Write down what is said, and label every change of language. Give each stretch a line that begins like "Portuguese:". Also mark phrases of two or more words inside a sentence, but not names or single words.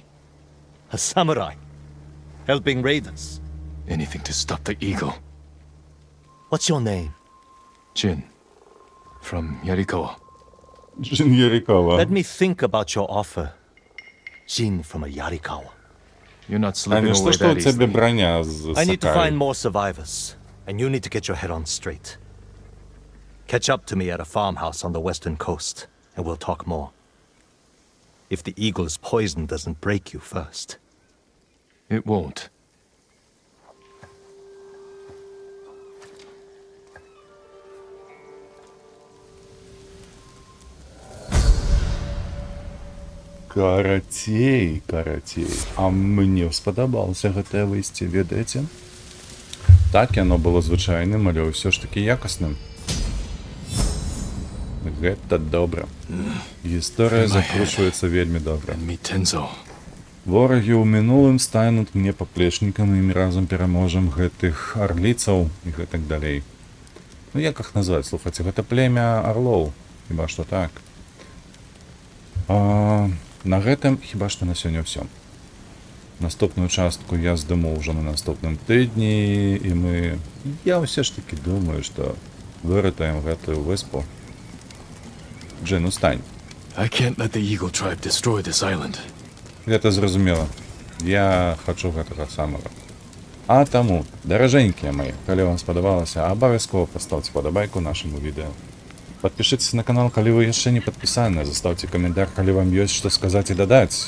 English: A samurai. Helping raiders. Anything to stop the eagle. What's your name? Jin, from Yarikawa. Джин Ярикова. Let me think about your offer. Jin from a Yarikawa. You're not
Russian: А
English: slipping
Russian: не
English: away
Russian: что, что у
English: that
Russian: тебя
English: easily.
Russian: броня з
English: I need to
Russian: Сакаи?
English: find more survivors, and you need to get your head on straight. Catch up to me at a farmhouse on the western coast, and we'll talk more. If the eagle's poison doesn't break you first. It won't.
Belarusian: Карацей, карацей. А мне спадабалася гэтае выйсце, ведаеце? Так, яно было звычайным, але ўсё ж таки якасным. Гэта добра. Гісторыя закручваецца вельмі добра.
English: And meet Tenzo.
Belarusian: Ворагі ў мінулым стануць мне паплечнікам, і мы разам пераможам гэтых арліцаў і гэтак далей. Ну як іх назваць, слухайце, гэта племя арлоў, хіба што так. На гэтым хіба што на сёння ўсё. Наступную частку я здыму ўжо на наступным тыдні, і я ўсё ж таки думаю, што выратаем гэтую выспу. Джин, устань.
English: I can't let the Eagle tribe destroy this island.
Belarusian: Гэта зразумела. Я хачу гэтага самага. А таму, даражэнькія мои, калі вам спадабалася, абавязкова пастаўце падабайку нашаму відэо.
Russian: Подпишитесь на канал,
Belarusian: калі вы яшчэ не падпісаны, заставце каментар, калі вам ёсць што сказаць і дадаць.